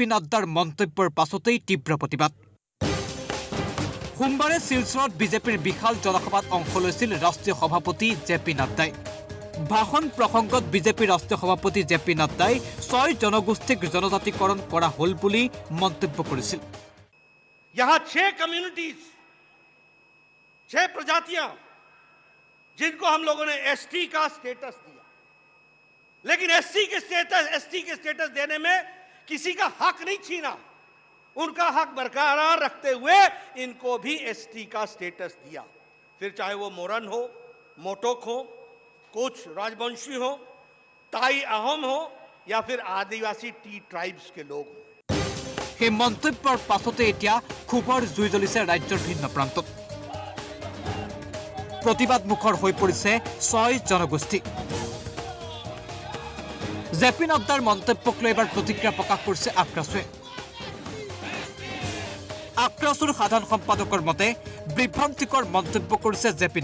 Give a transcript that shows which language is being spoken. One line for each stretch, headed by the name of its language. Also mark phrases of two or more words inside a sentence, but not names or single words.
Assamese: নাড্ডাৰ মন্তব্যৰ পাছতেই তীব্ৰ প্ৰতিবাদ সোমবাৰে শিলচৰত বিজেপিৰ বিশাল জনসভাত অংশ লৈছিল ৰাষ্ট্ৰীয় সভাপতি জে.পি. নাড্ডাই ভাষণ প্ৰসংগত বিজেপিৰ ৰাষ্ট্ৰীয় সভাপতি জে.পি. নাড্ডাই 6 জনগোষ্ঠীক জনজাতিকৰণ কৰা হ'ল বুলি মন্তব্য কৰিছিল
Hindi: यहाँ 6 कम्युनिटीज 6 प्रजातियां जिनको हम लोगों ने एसटी का स्टेटस दिया लेकिन एसटी के स्टेटस देने में किसी का हक नहीं छीना उनका हक बरकरार रखते हुए इनको भी एसटी का स्टेटस दिया फिर चाहे वो मोरन हो मोटोक हो कुछ राजवंशी हो ताई अहोम हो या फिर आदिवासी
English: tea tribes
Hindi: के लोग हो
Assamese: সেই মন্তব্যৰ পাছতে এতিয়া ক্ষোভৰ জুই জ্বলিছে ৰাজ্যৰ ভিন্ন প্ৰান্তত প্ৰতিবাদ মুখৰ হৈ পৰিছে 6 জনগোষ্ঠী জে.পি. নাড্ডাৰ মন্তব্যক লৈ এবাৰ প্ৰতিক্ৰিয়া প্ৰকাশ কৰিছে আক্ৰাছুৰ সাধাৰণ সম্পাদকৰ মতে বিভ্ৰান্তিকৰ মন্তব্য কৰিছে জে.পি.